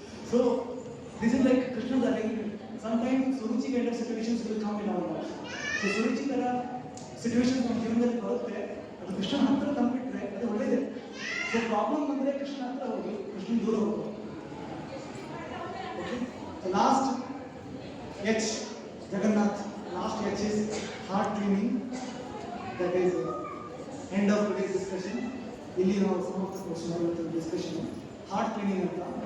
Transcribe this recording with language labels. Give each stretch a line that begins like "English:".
English: So this is like ಕೃಷ್ಣದ arrangement. Sometimes Suruchi kind of situations will come in our life.
Kannada: So Suruchi ತರ situation ನಮ್ಮ ಜೀವನದಲ್ಲಿ ಬರುತ್ತೆ, ಅದು ಕೃಷ್ಣನ ಹತ್ರ ತಂದ್ಬಿಟ್ರೆ ಅದು ಒಳ್ಳೇದೇ. ಸೊ ಪ್ರಾಬ್ಲಮ್ ಬಂದ್ರೆ ಕೃಷ್ಣ ಹತ್ರ ಹೋಗಿ ಕೃಷ್ಣನ್ ದೂರ ಹೋಗ್ಬೋದು.
English: Okay, the last H, Jagannath, last H is heart cleaning. That is end of today's discussion.
Kannada: ಇಲ್ಲಿ ನಾವು ಸಮಾಪ್ತ ಡಿಸ್ಕಷನ್ ಹಾರ್ಟ್ ಕ್ಲೀನಿಂಗ್ ಅಂತ.